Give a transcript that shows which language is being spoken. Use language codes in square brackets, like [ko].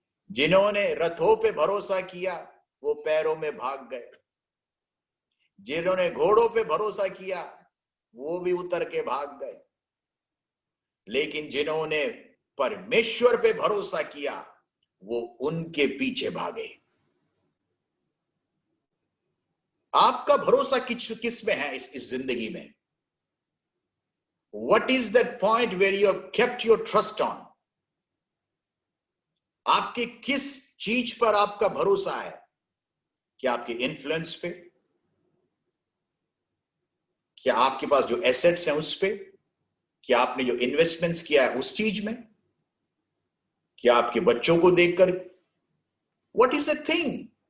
[hi] जिन्होंने रथों पे भरोसा किया वो पैरों में भाग गए, जिन्होंने घोड़ों पे भरोसा किया वो भी उतर के भाग गए, लेकिन जिन्होंने परमेश्वर पे भरोसा किया वो उनके पीछे भागे। आपका भरोसा किस में है इस जिंदगी में? [en] What is that point where you have kept your trust on? [hi] आपके किस चीज पर आपका भरोसा है? क्या आपके इन्फ्लुएंस पे? क्या आपके पास जो एसेट्स हैं उस पे? क्या आपने जो इन्वेस्टमेंट्स किया है उस चीज में? क्या आपके बच्चों को देखकर? [en] What is the thing?